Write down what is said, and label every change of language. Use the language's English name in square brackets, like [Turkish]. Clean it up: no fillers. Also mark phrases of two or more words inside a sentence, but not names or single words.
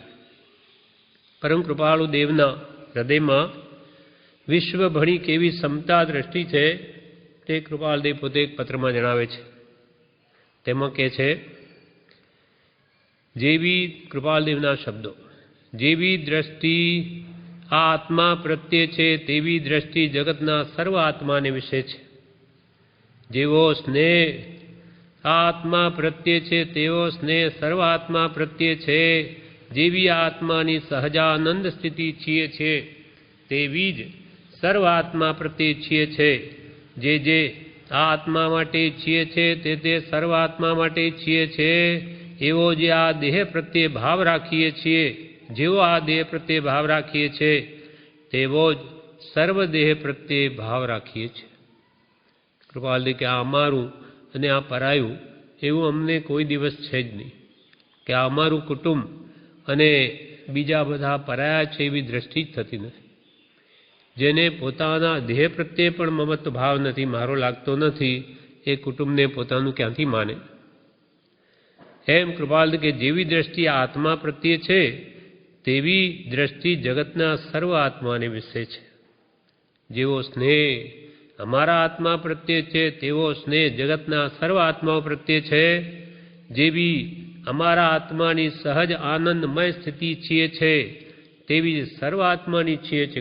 [Gujarati] પરમ કૃપાળુ દેવના હૃદયમાં વિશ્વ ભણી કેવી સમતા દૃષ્ટિ છે તે કૃપાળુ દેવ પોતે એક પત્રમાં જણાવે છે। તેમાં કહે છે જેવી કૃપાળુ દેવના શબ્દો જેવી દૃષ્ટિ આત્મા પ્રત્યે છે તેવી દૃષ્ટિ જગતના સર્વ આત્માને વિષય છે। જેવો સ્નેહ આત્મા પ્રત્યે છે તેવો સ્નેહ સર્વ આત્મા પ્રત્યે છે। જેવી આત્માની સહજાનંદ સ્થિતિ છીએ છે તેવી જ સર્વ આત્મા પ્રત્યે છીએ છે। જે આત્મા માટે છીએ છે તે સર્વ આત્મા માટે છીએ છે। એવો જે આ દેહ પ્રત્યે ભાવ રાખીએ છીએ જેવો આ દેહ પ્રત્યે ભાવ રાખીએ છે તેવો જ સર્વ દેહ પ્રત્યે ભાવ રાખીએ છે। કૃપાળુ દે કે આ અમારું અને આ પરાયું એવું અમને કોઈ દિવસ છે જ નહીં કે આ અમારું કુટુંબ અને બીજા બધા પરાયા છે એવી દૃષ્ટિ જ થતી નથી। જેને પોતાના દેહ પ્રત્યે પણ મમત્વ ભાવ નહીં મારો લાગતો નહીં એ કુટુંબને પોતાનું ક્યાંથી માને। એમ કૃપાળુ કે જેવી દૃષ્ટિ આત્મા પ્રત્યે છે તેવી દ્રષ્ટિ જગતના સર્વ આત્માને વિશે છે. જેવો સ્નેહ અમારા આત્મા પ્રત્યે છે તેવો સ્નેહ જગતના સર્વ આત્માઓ પ્રત્યે છે. જેવી અમારા આત્માની સહજ આનંદમય સ્થિતિ છીએ છે તેવી સર્વ આત્માની છીએ છે.